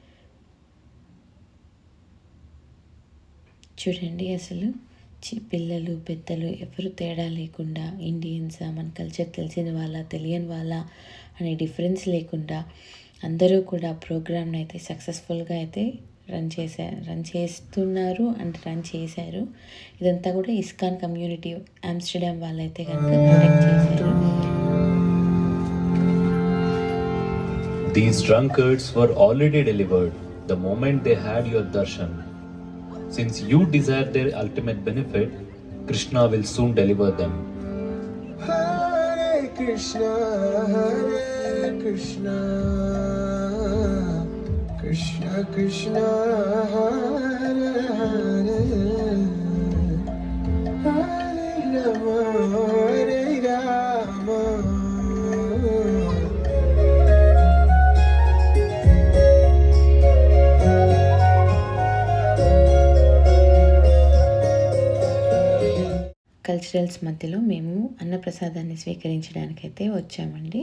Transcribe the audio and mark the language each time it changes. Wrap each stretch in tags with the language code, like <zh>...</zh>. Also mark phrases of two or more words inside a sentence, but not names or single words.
<te>చూడండి అసలు పిల్లలు పెద్దలు ఎవరు తేడా లేకుండా, ఇండియన్సా మన కల్చర్ తెలిసిన వాళ్ళ తెలియని వాళ్ళ అనే డిఫరెన్స్ లేకుండా అందరూ కూడా ప్రోగ్రామ్ని అయితే సక్సెస్ఫుల్గా అయితే రన్ చేస్తున్నారు</te> <en>and run</en> <te>చేశారు. ఇదంతా కూడా ఇస్కాన్ కమ్యూనిటీ ఆమ్స్టర్డామ్ వాళ్ళైతే కనుక కండక్ట్ చేశారు.</te> <en>These drunkards were already delivered the moment they had your darshan. Since you desire their ultimate benefit, Krishna will soon deliver them. Hare Krishna, Krishna Krishna, Hare Hare, Hare Rama, Hare Rama.</en> <te>కల్చరల్స్ మధ్యలో మేము అన్నప్రసాదాన్ని స్వీకరించడానికైతే వచ్చామండి.</te>